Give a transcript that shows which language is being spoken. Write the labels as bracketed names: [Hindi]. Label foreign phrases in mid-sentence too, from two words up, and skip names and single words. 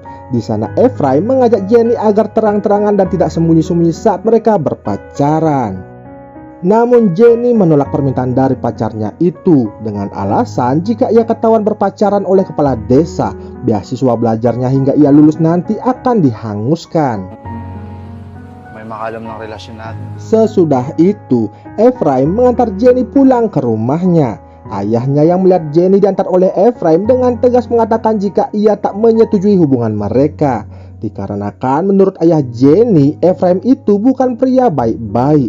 [Indonesian] Di sana Ephraim mengajak Jenny agar terang-terangan dan tidak sembunyi-sembunyi saat mereka berpacaran. Namun Jenny menolak permintaan dari pacarnya itu dengan alasan jika ia ketahuan berpacaran oleh kepala desa, beasiswa belajarnya hingga ia lulus nanti akan dihanguskan. [Filipino] May makalam ng relasyon natin. [Indonesian] Sesudah itu, Ephraim mengantar Jenny pulang ke rumahnya. Ayahnya yang melihat Jenny diantar oleh Ephraim dengan tegas mengatakan jika ia tak menyetujui hubungan mereka. Dikarenakan menurut ayah Jenny, Ephraim itu bukan pria baik-baik.